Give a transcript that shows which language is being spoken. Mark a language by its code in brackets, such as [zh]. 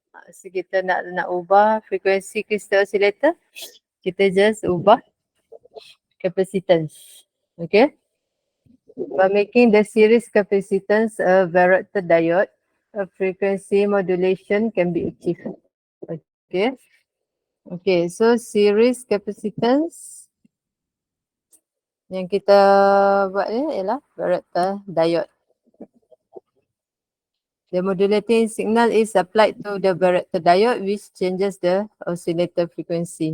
[ms] So kita nak ubah frekuensi crystal oscillator, kita just ubah capacitance. Okay. [en] By making the series capacitance a varactor diode, a frequency modulation can be achieved. Okay. [ms] Okay, so series capacitance yang kita buat ni ialah varactor diode. [en] The modulating signal is applied to the varactor diode which changes the oscillator frequency.